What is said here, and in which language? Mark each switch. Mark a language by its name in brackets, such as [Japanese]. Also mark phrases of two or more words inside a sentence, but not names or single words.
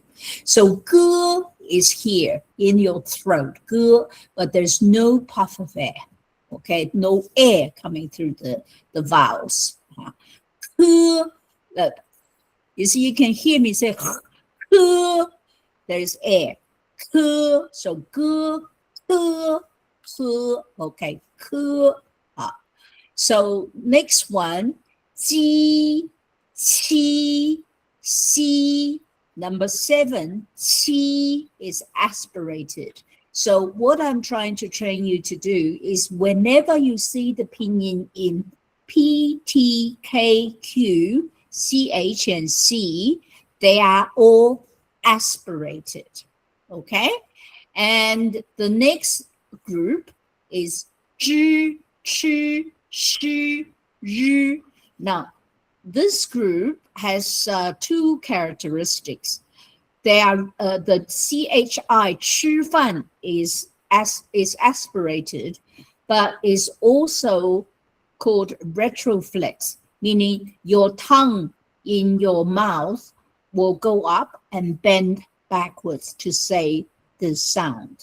[English] So ge is here in your throat, ge, but there's no puff of air. Okay, no air coming through the vowels. Ge, you see, you can hear me say ge, there's air. Ge, so ge, ge, ge, okay, ge. So next one, ji, qi, si. Number 7, qi is aspirated. So what I'm trying to train you to do is whenever you see the pinyin in P, T, K, Q, C, H, and C, they are all aspirated. Okay? And the next group is zhi, chi, shi, yu. Now, this group has 2 characteristics. They are the CHI, 吃饭 is aspirated, but is also called retroflex, meaning your tongue in your mouth will go up and bend backwards to say the sound.